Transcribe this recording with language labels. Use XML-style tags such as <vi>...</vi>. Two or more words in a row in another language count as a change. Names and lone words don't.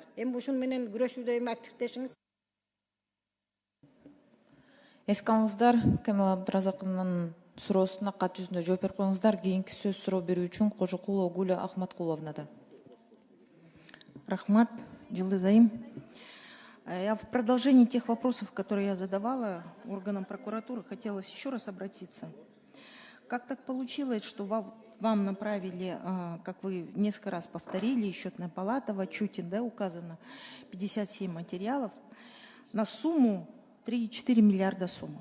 <ky>Эми ушун менен күрөшүүдө эми активдешиңиз. Эске алыңыздар, Камила Абдыразаковнун суроосуна кат жүзүндө жооп берип коюңуздар. Кийинки сөз суроо берүү үчүн Кожокулова Гуля Ахматкуловнада. Рахмат, Джилдызайым.</ky> <ru>Я в продолжении тех вопросов, которые я задавала органам прокуратуры, хотелось еще раз обратиться. Как так получилось, что вам направили, как вы несколько раз повторили, счетная палата в отчете, да, указано 57 материалов на сумму 3,4 миллиарда сумм.</ru>